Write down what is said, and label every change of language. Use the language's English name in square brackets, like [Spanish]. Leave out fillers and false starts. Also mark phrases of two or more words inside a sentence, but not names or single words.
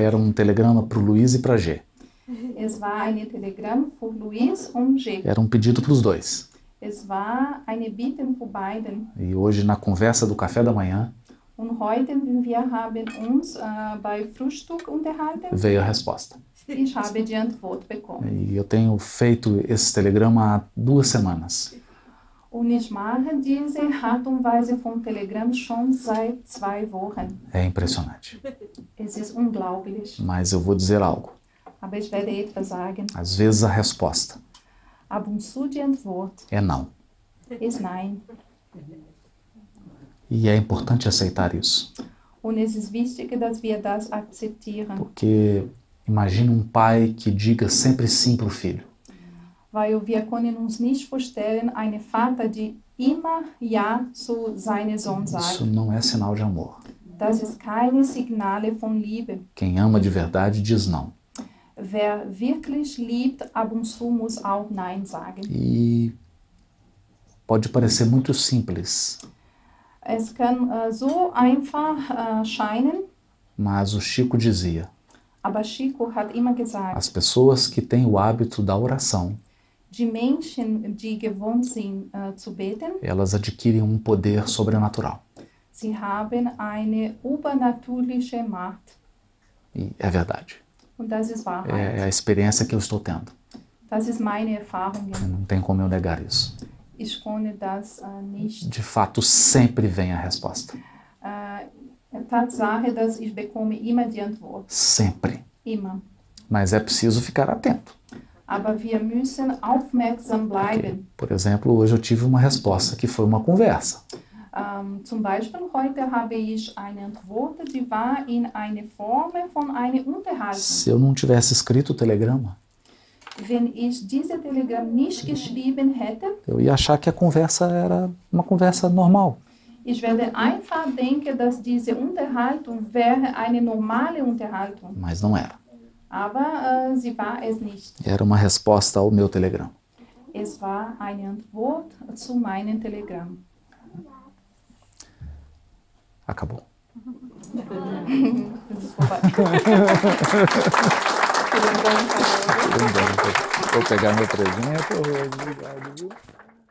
[Portuguese] Era um telegrama para o Luiz e para a G. [German] Es war ein Telegramm für Luiz und G. [Portuguese] Era um pedido para os dois. [German] Es war eine Bitte für beiden. [Portuguese] E hoje, na conversa do café da manhã, [German] Und heute, wir haben uns bei Frühstück unterhalten. [Portuguese] veio a resposta. [German] Ich habe die Antwort bekommen. [Portuguese] E eu tenho feito esse telegrama há 2 semanas. [German] Und ich mache diese Art und Weise von Telegram schon seit 2 Wochen. [Portuguese] É impressionante. [German] Es ist unglaublich. [Portuguese] Mas eu vou dizer algo. [German] Aber ich werde etwas sagen. [Portuguese] Às vezes a resposta [German] Ab und zu die Antwort [Portuguese] é não. [German] ist nein. [Portuguese] E é importante aceitar isso. [German] Und es ist wichtig, dass wir das akzeptieren. [Portuguese] Porque imagine um pai que diga sempre sim para o filho. [German] Weil wir können uns nicht vorstellen, einen Vater, der immer Ja zu seinem Sohn [Portuguese] Isso [German] sagt. [Portuguese] não é sinal de amor. [German] Das ist keine Signale von Liebe. [Portuguese] Quem ama de verdade diz não. [German] Wer wirklich liebt, ab und zu muss auch Nein sagen. [Portuguese] E pode parecer muito simples, [German] Es kann so einfach scheinen, [Portuguese] mas o Chico dizia: [German] aber Chico hat immer gesagt, [Portuguese] as pessoas que têm o hábito da oração, [German] die Menschen, die gewohnt sind zu beten, [Portuguese] elas adquirem um poder sobrenatural. [German] sie haben eine übernatürliche Macht. [Portuguese] E é verdade. [German] Und das ist Wahrheit. [Portuguese] É a experiência que eu estou tendo. [German] Das ist meine Erfahrung. [Portuguese] Não tem como eu negar isso. [German] Ich konnte das nicht. [Portuguese] De fato, sempre vem a resposta. [German] Tatsache, dass ich bekomme immer die Antwort. [Portuguese] Sempre. [German] Immer. [Portuguese] Mas é preciso ficar atento. [German] Aber wir müssen aufmerksam bleiben. [Portuguese] Por exemplo, hoje eu tive uma resposta que foi uma conversa. [German] Zum Beispiel heute habe ich eine Antwort, die war in einer Form von einer Unterhaltung. [Portuguese] Se eu não tivesse escrito o telegrama, [German] Wenn ich diese Telegramm nicht geschrieben hätte, [Portuguese] eu ia achar que a conversa era uma conversa normal. [German] ich werde einfach denken, dass diese Unterhaltung wäre eine normale Unterhaltung. [Portuguese] Mas não era. [German] Aber sie war es nicht. [Portuguese] Era uma resposta ao meu telegrama. [German] Es war eine Antwort zu meinem Telegramm. [Portuguese] Acabou. [German] Das ist vorbei. [Portuguese] Vou pegar meu presente. Obrigado, viu?